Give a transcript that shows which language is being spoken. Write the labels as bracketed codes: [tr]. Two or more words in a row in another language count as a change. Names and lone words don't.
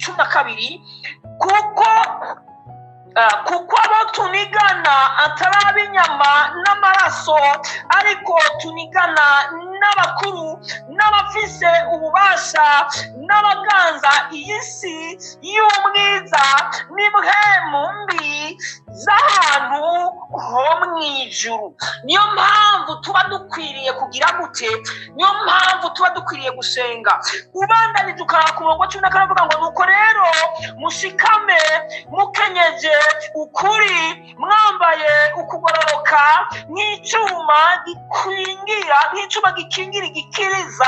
[rn] 12 kuko abo tunigana atari ab'inyama n'amaraso, ariko tunigana n'abakuru n'abafise ububasha n'abaganza iyi si y'umwiza n'impwemu mbi z'ahantu ho mu ijuru. Niyo mpamvu tuba dukwiriye kugira gute? Niyo mpamvu tuba dukwiriye gusenga. Ubandanije ukara ku murongo wa 14 avuga ngo nuko rero mushikame mukenyeje ukuri, mwambaye ukugororoka nk'icyuma gikingira igikiriza.